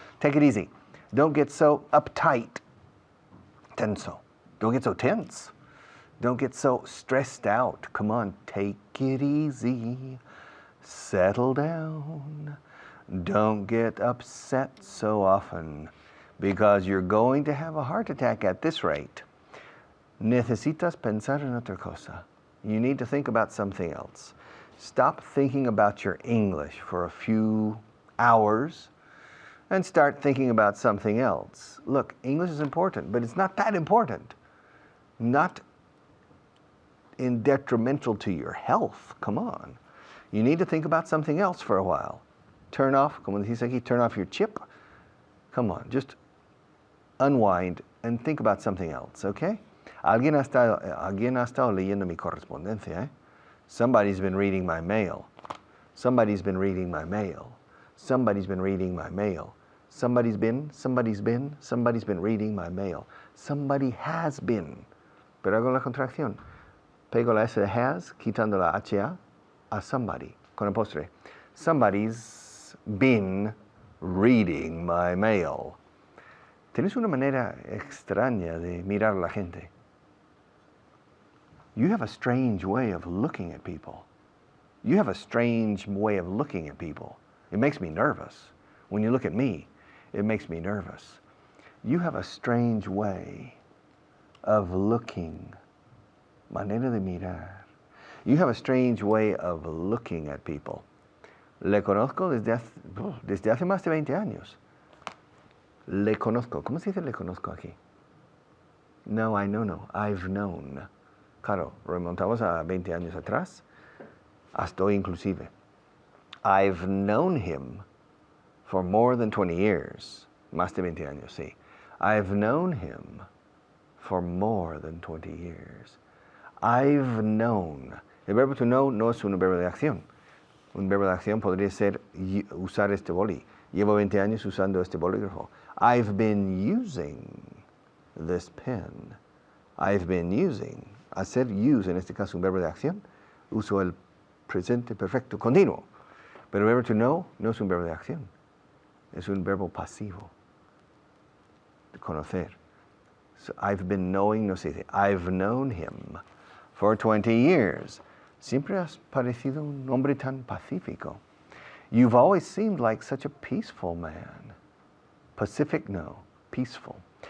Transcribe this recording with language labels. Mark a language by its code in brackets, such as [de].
[en] Take it easy. Don't get so uptight. Tenso. Don't get so tense. Don't get so stressed out. Come on, take it easy. Settle down. Don't get upset so often because you're going to have a heart attack at this rate. [es] Necesitas pensar en otra cosa. [en] You need to think about something else. Stop thinking about your English for a few hours and start thinking about something else. Look, English is important, but it's not that important. Not in detrimental to your health. Come on. You need to think about something else for a while. Turn off, [es] como dice aquí, [en] turn off your chip. Come on, just unwind and think about something else, okay? [es] Alguien ha estado leyendo mi correspondencia, eh? [en] Somebody's been reading my mail. Somebody's been reading my mail. Somebody's been reading my mail. Somebody's been reading my mail. Somebody has been. [es] Pero hago la contracción. Pego la S de has, quitando la HA, a somebody, con apóstrofe. [en] Somebody's been reading my mail. [es] Tienes una manera extraña de mirar a la gente. [en] You have a strange way of looking at people. You have a strange way of looking at people. It makes me nervous. When you look at me, it makes me nervous. You have a strange way of looking. [es] Manera de mirar. [en] You have a strange way of looking at people. [es] Le conozco desde hace más de 20 años. Le conozco. ¿Cómo se dice le conozco aquí? No, [en] I know, [es] no. [en] I've known. [es] Claro, remontamos a 20 años atrás. Hasta hoy inclusive. [en] I've known him for more than 20 years. [es] Más de 20 años, sí. [en] I've known him for more than 20 years. I've known. [es] El verbo to know no es un verbo de acción. Un verbo de acción podría ser usar este boli. Llevo 20 años usando este bolígrafo. [en] I've been using this pen. I've been using. [es] Hacer use, en este caso, un verbo de acción. Uso el presente perfecto continuo. Pero el verbo to know no es un verbo de acción. Es un verbo pasivo. De conocer. [en] So I've been knowing, [es] no se dice. [en] I've known him for 20 years. [es] Siempre has parecido un hombre tan pacífico. [en] You've always seemed like such a peaceful man. Pacific, no. Peaceful.